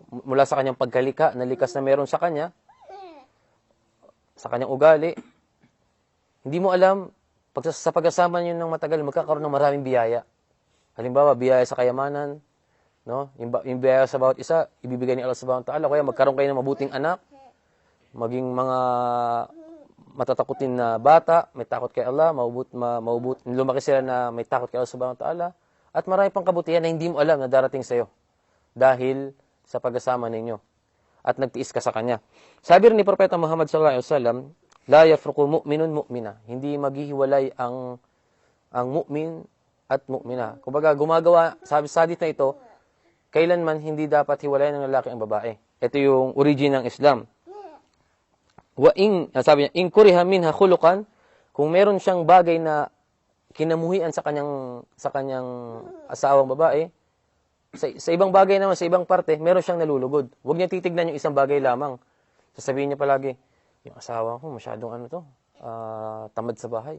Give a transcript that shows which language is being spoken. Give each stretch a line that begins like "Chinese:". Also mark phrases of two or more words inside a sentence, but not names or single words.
Filipino: Mula sa kanyang pagkalika, nalikas na meron sa kanya, sa kanyang ugali. Hindi mo alam, sa pagkasama niyo ng matagal, magkakaroon ng maraming biyaya. Halimbawa, biyaya sa kayamanan, no? Yung biyaya sa bawat isa, ibibigay ni
Arabic: الله سبحانه وتعالى,
Filipino: kaya magkaroon kayo ng mabuting anak, maging mga matatakutin na bata, may takot kay Allah, lumaki sila na may takot kay
Arabic: الله سبحانه وتعالى,
Filipino: at marami pang kabutihan na hindi mo alam na darating sa'yo dahil sa pagkasama ninyo at nagtiis ka sa kanya. Sabi rin ni Propeta Muhammad
Arabic: صلى الله عليه وسلم, لا يفرك مؤمن مؤمنة,
Filipino: hindi maghihiwalay ang mu'min at mu'mina. Kumbaga, sabi sa hadith na ito, kailanman hindi dapat hiwalayan ng lalaki ang babae. Ito yung origin ng Islam. Sabi niya,
Arabic: إن كره منها خلقا,
Filipino: kung meron siyang bagay na kinamuhian sa kanyang asawang babae, sa ibang bagay naman, sa ibang parte, meron siyang nalulugod. Huwag niya titignan yung isang bagay lamang. Sasabihin niya palagi, yung asawa ko, masyadong tamad sa bahay.